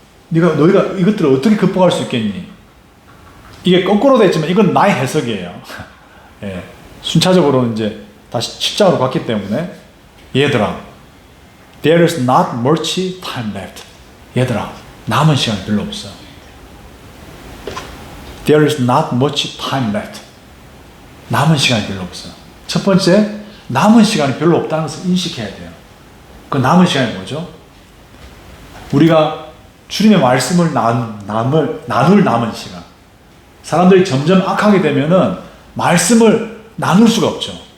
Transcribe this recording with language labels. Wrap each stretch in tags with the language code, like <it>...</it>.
<ko>너희가 이것들을 어떻게 극복할 수 있겠니? 이게 거꾸로 됐지만 이건 나의 해석이에요. 예, 순차적으로 이제 다시 7장으로 갔기 때문에 얘들아,</ko> <en>there is not much time left.</en> <ko>얘들아, 남은 시간이 별로 없어.</ko> <en>There is not much time left.</en> <ko>남은 시간이 별로 없어. 첫 번째, 남은 시간이 별로 없다는 것을 인식해야 돼요. 그 남은 시간이 뭐죠? 우리가 주님의 말씀을 나눌 남은 시간. 사람들이 점점 악하게 되면은 말씀을 나눌 수가 없죠.</ko>